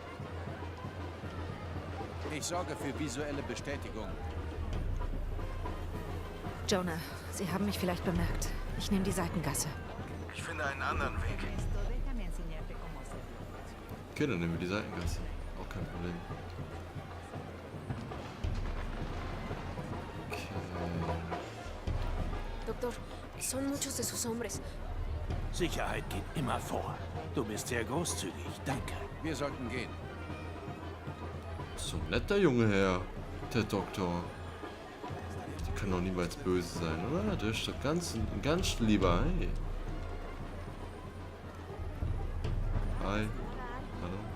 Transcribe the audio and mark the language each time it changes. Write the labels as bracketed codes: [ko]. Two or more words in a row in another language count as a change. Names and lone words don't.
[de] Ich sorge für visuelle Bestätigung. Jonah, Sie haben mich vielleicht bemerkt. Ich nehme die Seitengasse. Ich finde einen anderen Weg. Okay, dann nehmen wir die Seitengasse. Auch kein Problem. Okay. [es] Doctor, son muchos de sus hombres. [de] Sicherheit geht immer vor. Du bist sehr großzügig, danke. Wir sollten gehen. So ein netter junge Herr, der Doktor. Der kann doch niemals böse sein, oder? Der ist doch ein ganz lieber. Hey. Hi. Hallo.